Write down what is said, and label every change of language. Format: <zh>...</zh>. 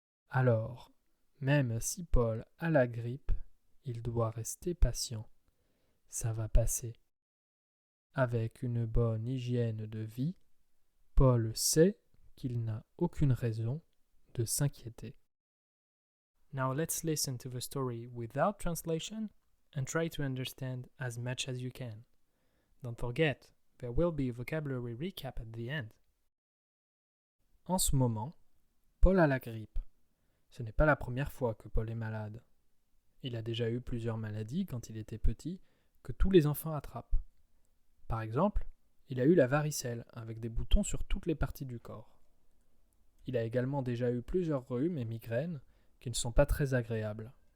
<fr>Alors, même si Paul a la grippe, il doit rester patient. Ça va passer. Avec une bonne hygiène de vie, Paul sait qu'il n'a aucune raison de s'inquiéter.</fr> <en>Now let's listen to the story without translation and try to understand as much as you can. Don't forget, there will be a vocabulary recap at the end.</en> <fr>En ce moment, Paul a la grippe. Ce n'est pas la première fois que Paul est malade. Il a déjà eu plusieurs maladies quand il était petit que tous les enfants attrapent. Par exemple, il a eu la varicelle avec des boutons sur toutes les parties du corps. Il a également déjà eu plusieurs rhumes et migraines qui ne sont pas très agréables.</fr>